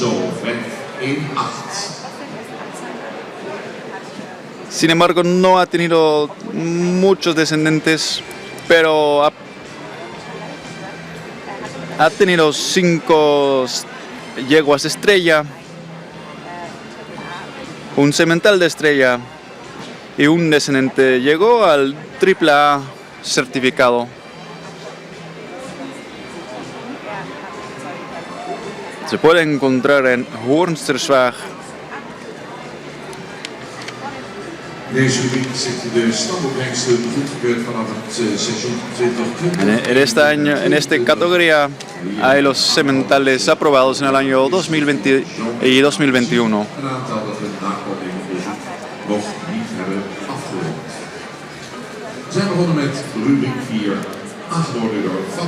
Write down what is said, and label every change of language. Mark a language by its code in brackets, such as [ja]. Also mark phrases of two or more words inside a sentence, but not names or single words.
[es] Sin embargo, no ha tenido muchos descendientes, pero ha tenido 5 yeguas de estrella, un semental de estrella y un descendiente. Llegó al AAA certificado. Se puede encontrar en Hoornserswaag. [nl] Deze week zit de standopbrengsten goedgekeurd vanaf het seizoen 2020. [es] En esta categoría hay los sementales aprobados en el año 2020 y 2021. [nl] Een aantal dat we na onderzoek nog niet hebben afgerond. We zijn begonnen met rubriek 4, aangeboden door Van.